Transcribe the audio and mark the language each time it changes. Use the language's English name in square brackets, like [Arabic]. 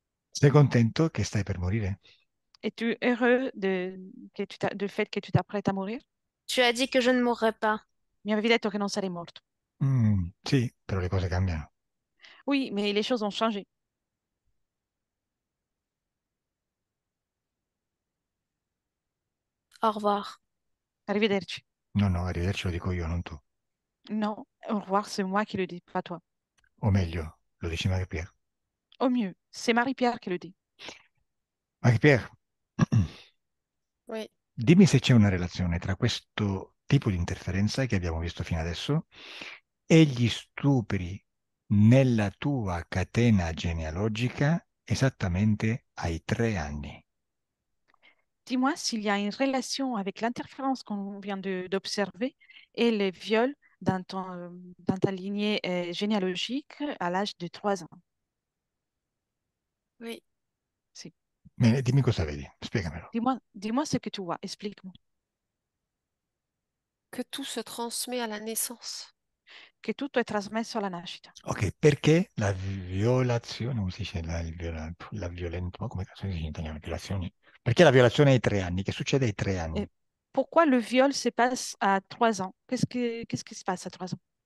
[Italian] Sei contento che stai per morire? [French] Es-tu heureux du fait que tu t'apprêtes à mourir? Tu as dit que je ne mourrais pas. [Italian] Mi avevi detto che non sarei morto. Sì, però le cose cambiano. [French] Oui, mais les choses ont changé. Au revoir. [Italian] Arrivederci. No, no, arrivederci lo dico io, non tu. [French] Non, au revoir, c'est moi qui le dis, pas toi. [Italian] O meglio, lo dici Marie-Pierre. [French] Au mieux, c'est Marie-Pierre qui le dit. Marie-Pierre, Oui. [Italian] dimmi se c'è una relazione tra questo tipo di interferenza che abbiamo visto fino adesso e gli stupri nella tua catena genealogica esattamente ai 3 anni. [French] Dis-moi s'il y a une relation avec l'interférence qu'on vient d'observer et les viols dans ta lignée généalogique à l'âge de 3 ans. Oui. [Italian] Si. Bene, dimmi cosa vedi, spiegamelo. [French] Dis-moi ce que tu vois, explique-moi. Que tout se transmet à la naissance. [Italian] Che tutto è trasmesso alla nascita. Ok, perché la violazione, come si dice, la violenza, come cazzo si dice in italiano, violazione? Perché la violazione ai 3 anni? Che succede ai 3 anni? [French] Et pourquoi le viol se passe à 3 ans? Qu'est-ce qui se passe à 3 ans?